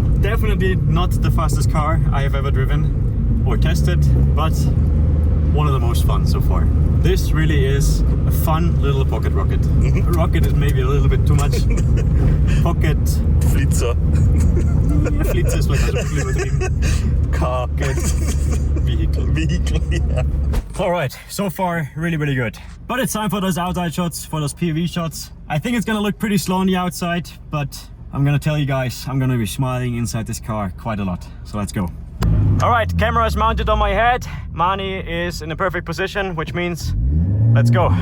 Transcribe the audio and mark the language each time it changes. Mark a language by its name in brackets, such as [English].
[English] Definitely not the fastest car I have ever driven or tested, but one of the most fun so far. This really is a fun little pocket rocket. A rocket is maybe a little bit too much. Pocket. [German] Flitzer. Ja, Flitzer ist vielleicht ein bisschen übertrieben. [English] Car. Vehicle. Vehicle, yeah. Alright, so far really, really good. But it's time for those outside shots, for those POV shots. I think it's gonna look pretty slow on the outside, but I'm gonna tell you guys, I'm gonna be smiling inside this car quite a lot. So let's go. Alright, camera is mounted on my head. Mani is in the perfect position, which means let's go.